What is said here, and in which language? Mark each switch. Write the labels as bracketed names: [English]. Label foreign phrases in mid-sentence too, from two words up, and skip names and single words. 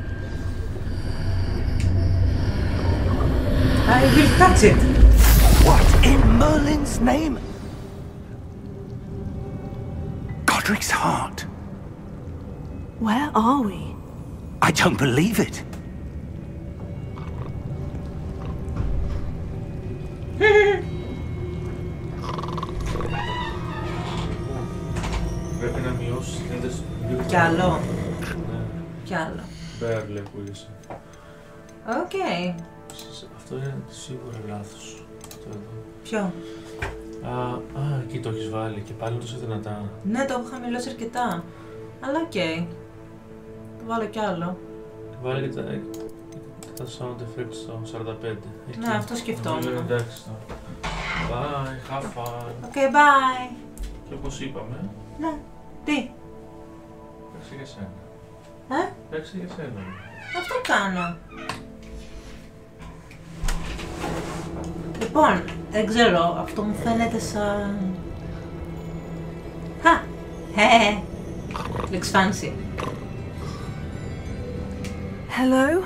[English] I will touch it. What in Merlin's name? Godric's heart. Where are we? I don't believe it. [Greek] Πρέπει να μειώσεις την ένταση του. Κι άλλο. Ναι. Κι άλλο. Μπέρλε που είσαι. Οκ. Αυτό είναι σίγουρα λάθος. Αυτό εδώ. Ποιο? Εκεί το έχεις βάλει και πάλι τόσο δυνατά. Ναι, το έχω χαμηλώσει αρκετά. Αλλά οκ. Το βάλω κι άλλο. Βάλε και τα [English] sound effects [Greek] στο 45. Εκεί. Ναι, αυτό σκεφτόμουν. Είναι εντάξει τώρα. [English] Bye, have fun. Οκ, bye. [Greek] Και όπως είπαμε, Ναι. Τι? παίξε για σένα. Παίξε για σένα. Αυτό κάνω. Λοιπόν, δεν ξέρω, αυτό μου φαίνεται σαν... [English] Looks fancy. Hello?